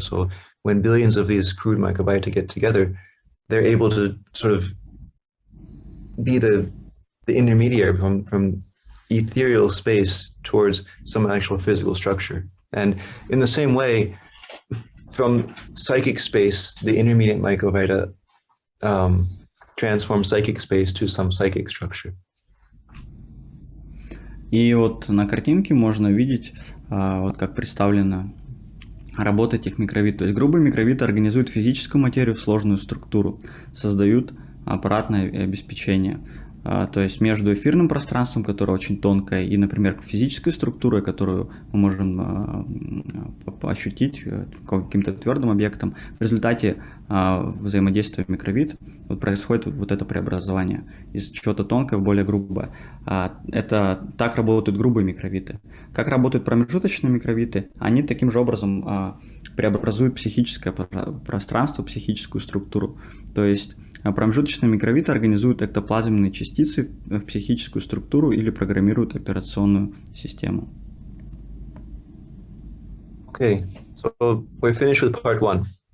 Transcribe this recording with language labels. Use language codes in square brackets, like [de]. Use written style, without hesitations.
[en] So when billions of these crude microvita get together, they're able to sort of be the intermediary from ethereal space towards some actual physical structure. And in the same way, from psychic space, the intermediate microvita transform psychic space to some psychic structure. [ru] И вот на картинке можно видеть, вот как представлена работа этих микровит. То есть грубые микровиты организуют физическую материю в сложную структуру, создают аппаратное обеспечение. То есть между эфирным пространством, которое очень тонкое, и, например, физической структурой, которую мы можем ощутить каким-то твердым объектом, в результате взаимодействия микровит вот происходит вот это преобразование из чего-то тонкого в более грубое. Это так работают грубые микровиты. Как работают промежуточные микровиты? Они таким же образом преобразуют психическое пространство, психическую структуру. То есть промежуточные микровиты организуют эктоплазменные частицы в психическую структуру или программируют операционную систему. [en] Okay, so we're finished with part one.